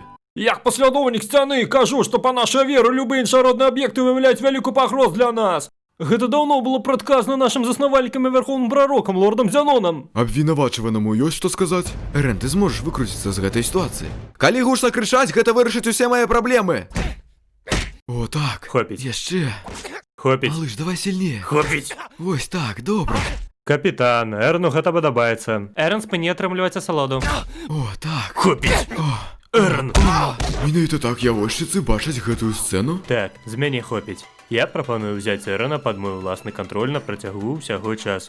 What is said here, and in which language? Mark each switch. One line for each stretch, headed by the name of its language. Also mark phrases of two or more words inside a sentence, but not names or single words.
Belarusian: Як паслядоўнік сцяны кажу, што па нашай веры любыя іншародныя аб'екты выяўляюць вялікую пагрозу для нас. Гэта даўно было прадказана нашым заснавальнікам і вярхоўным прарокам, лордам Зянонам. Абвінавачванаму ёсць што сказаць? Эрен, ты зможаш выкруціцца з гэтай сітуацыі. Калі гучна крычаць, гэта вырашыць усе мае праблемы. О, так. Хопіць. Яшчэ. Хопіць.
Russian: Малыш, давай сильнее.
Belarusian: Хопіць. Вось так, добра. Капітан, Эрену гэта падабаецца. Эрен спыні атрымліваць асалоду. О, так. Хопіць. Эрен. Менавіта так явольшчыцы бачаць гэтую сцэну? Так, з мяне хопіць. Я прапаную ўзяць Эрена пад мой уласны кантроль на працягу ўсяго часу.